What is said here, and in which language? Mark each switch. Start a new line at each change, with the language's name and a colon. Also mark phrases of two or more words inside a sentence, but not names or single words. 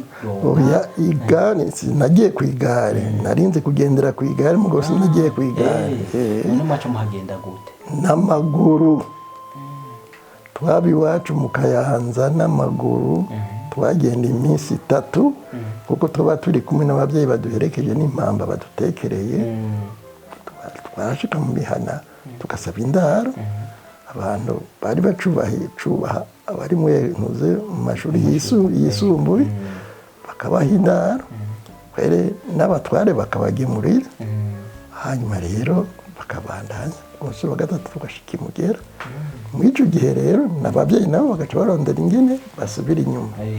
Rundi: oya igare nagiye ku igare narinze kugendera ku igare mugo sinagiye ku igare none mwaca muhagenda gute n'amaguru twabi wacu mu Kayanza n'amaguru twagenda iminsi 3 kuko tuba turi kumwe n'ababyeyi baduherekeje n'impamba badutekereye twashika mu mihana tugasaba indaro abantu bari bacubaha abari mwentuze mu mashuri yisumbuye bakabaha indaro kwere n'abatware bakabagemurira hanyuma rero bakabandanya umunsi wa gatatu tugashika imugera muri icyo gihe rero n'ababyeyi nabo bagaca barondera ingene basubira inyuma